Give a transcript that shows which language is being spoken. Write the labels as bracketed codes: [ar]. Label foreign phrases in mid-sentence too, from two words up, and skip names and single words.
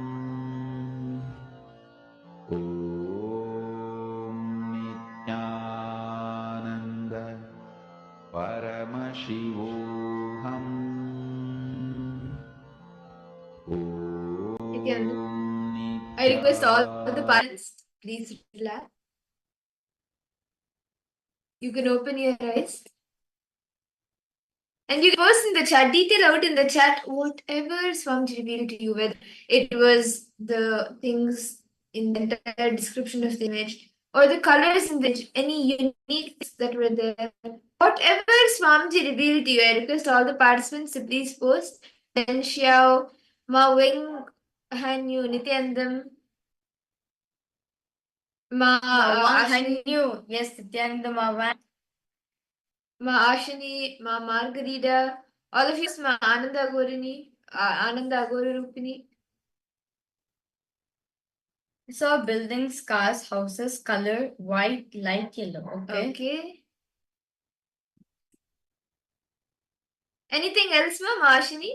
[sa] ॐ नित्यानन्द परमशिवोऽहम्. [en] Nithyananda, I request all the parents, please relax. You can open your eyes. And you can post in the chat, detail out in the chat whatever Swamiji revealed to you, whether it was the things in the entire description of the image or the colors in the image, any unique things that were there. Whatever Swamiji revealed to you, I request all the participants to please post. Then Xiao, Ma Wing, Hanyu, Nithyanandam, Ma Hanyu, yes, Nithyanandam, Ma Ashani, Ma Margarita, all of you, Ma Ananda Agorini, Ananda Agorurupini. So buildings, cars, houses, color white, light yellow. Okay. Anything else, Ma Ashani?